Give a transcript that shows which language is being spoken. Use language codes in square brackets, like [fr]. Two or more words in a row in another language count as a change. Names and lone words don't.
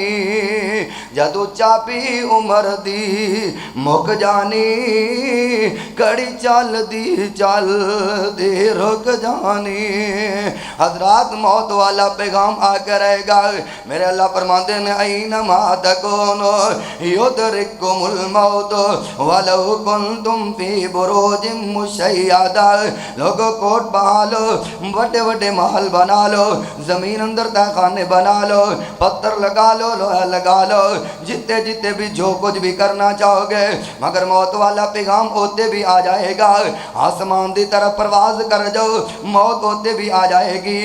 [pa] جدو چابی عمر دی مک جانی، کڑی چل دی چل دے رک جانی. [ur] حضرات موت والا پیغام آ کر رہے گا. [pa] میرے اللہ فرماتے نے [ar] أينما تكونوا يدرككم الموت ولو كنتم في بروج مشيدة. [ur] لوگو کوٹ بنا لو، بڑے بڑے محل بنا لو، زمین اندر تہہ خانے بنا لو، پتھر لگا لو، لوہا لگا لو، جتنے جتنے بھی جو کچھ بھی کرنا چاہو گے، مگر موت والا پیغام ہوتے بھی آ جائے گا. آسمان کی طرف پرواس کر جاؤ، موت ہوتے بھی آ جائے گی.